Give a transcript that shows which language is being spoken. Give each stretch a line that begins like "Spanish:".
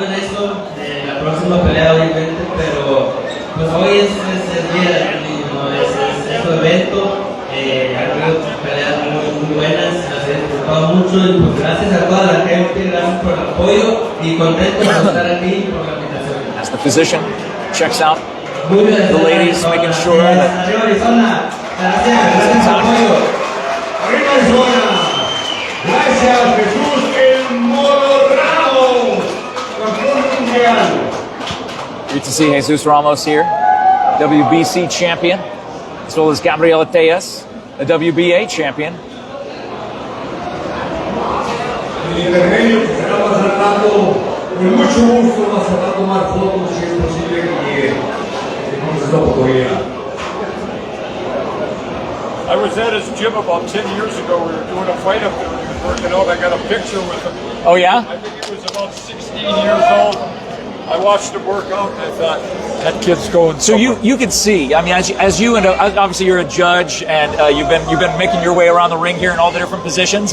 Spanish: La próxima pelea obviamente, pero pues hoy es el día, ¿no? Es tu evento, ha habido peleas muy buenas, las he disfrutado mucho y pues gracias a toda la gente, gracias por el apoyo y contento de estar aquí por la invitación.
English: As the physician checks out the ladies, making sure that
Spanish: Arriba Arizona, gracias por el apoyo. Arriba Arizona, gracias Jesús El Mono Ramos, campeón mundial.
English: Great to see Jesus Ramos here, WBC champion, as well as Gabriela Reyes, a WBA champion.
Spanish: El intermedio que será más al rato, con mucho gusto vamos a tomar fotos si es posible que tengamos la oportunidad.
English: I was at his gym about 10 years ago. We were doing a fight up there. He was working out. I got a picture with him. Oh, yeah? I think he was about 16 years old. I watched him work out, and I thought that kid's going. So you can see. I mean, as you and obviously you're a judge, and you've been making your way around the ring here in all the different positions.